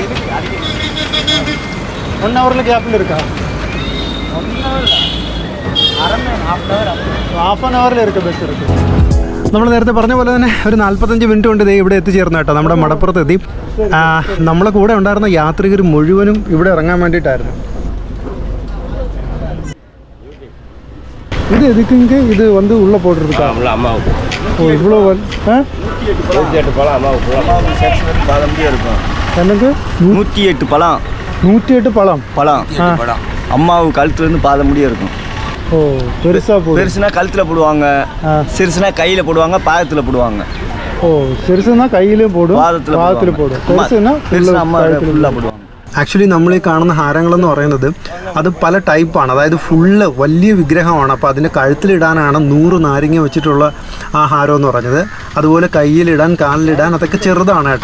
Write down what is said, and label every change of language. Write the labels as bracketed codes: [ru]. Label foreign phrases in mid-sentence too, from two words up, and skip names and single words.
[ml] 1 ഹവറിൽ ഗ്യാപ്പിൽ എടുക്കാം. [en] half an hour [ml] ഇരിക്കും ബസ് എടുക്കും. നമ്മൾ നേരത്തെ പറഞ്ഞ പോലെ തന്നെ ഒരു 45 മിനിറ്റ് കൊണ്ട് ഇവിടെ എത്തിച്ചേർന്നു കേട്ടോ. നമ്മുടെ മടപ്പുറത്ത് എത്തി. നമ്മളെ കൂടെ ഉണ്ടായിരുന്ന യാത്രികർ മുഴുവനും ഇവിടെ ഇറങ്ങാൻ വേണ്ടിയിട്ടായിരുന്നു. [ta] இது எதுக்குங்க இது வந்து உள்ளே போட்டுருக்கா? அம்மாவுக்கு. ஓ இவ்வளோ 108 பழம் அம்மாவுக்கு. பாதம்படியே இருக்கும். எனக்கு 108 பழம். 108 பழம். பழம் அம்மாவு கழுத்துலேருந்து பாதம் முடிய இருக்கும். ஓ பெருசாக போடும். பெருசுனா கழுத்தில் போடுவாங்க, சிறுசுனா கையில் போடுவாங்க, பாதத்தில் போடுவாங்க. ஓ சிறுசுனா கையிலையும் போடும், பாதத்தில் போடும். പെരുസുന அம்மா ஃபுல்லாக போடுவாங்க. [ml] ആക്ച്വലി നമ്മൾ ഈ കാണുന്ന ഹാരങ്ങളെന്ന് പറയുന്നത് അത് പല ടൈപ്പാണ്. അതായത് ഫുള്ള് വലിയ വിഗ്രഹമാണ്. അപ്പോൾ അതിൻ്റെ കഴുത്തിലിടാനാണ് 100 നാരങ്ങ വെച്ചിട്ടുള്ള ആ ഹാരം എന്ന് പറഞ്ഞത്. അതുപോലെ കയ്യിലിടാൻ, കാലിലിടാൻ അതൊക്കെ ചെറുതാണ് കേട്ടോ.